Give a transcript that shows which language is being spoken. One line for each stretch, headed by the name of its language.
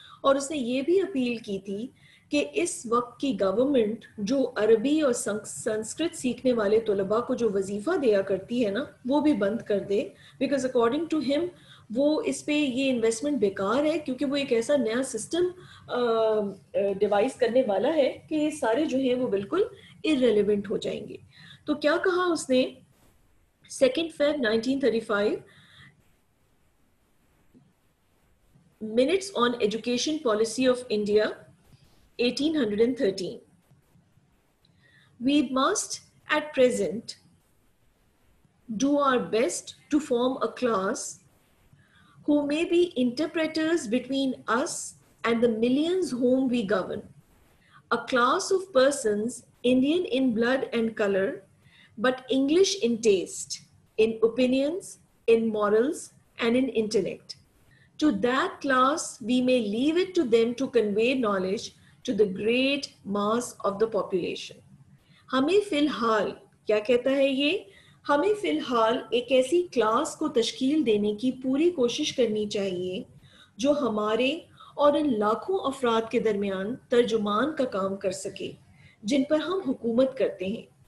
Urdu: اور اس نے یہ بھی اپیل کی تھی کہ اس وقت کی گورنمنٹ جو عربی اور سنسکرت سیکھنے والے طلباء کو جو وظیفہ دیا کرتی ہے نا وہ بھی بند کر دے, بیکاز اکارڈنگ ٹو ہم وہ اس پہ یہ انویسٹمنٹ بیکار ہے, کیونکہ وہ ایک ایسا نیا سسٹم ڈیوائز کرنے والا ہے کہ یہ سارے جو ہیں وہ بالکل irrelevant ہو جائیں گے. تو کیا کہا اس نے 2 Feb 1935 Minutes on Education Policy of India 1813.
English: We must at present do our best to form a class who may be interpreters between us and the millions whom we govern. A class of persons Indian in blood and color, but English in taste, in opinions, in morals, and in intellect. To that class we may leave it to them to convey knowledge to the great mass of the population.
Urdu: ہمیں فی الحال کیا کہتا ہے یہ, ہمیں فی الحال ایک ایسی کلاس کو تشکیل دینے کی پوری کوشش کرنی چاہیے جو ہمارے اور ان لاکھوں افراد کے درمیان ترجمان کا کام کر سکے جن پر ہم حکومت کرتے ہیں.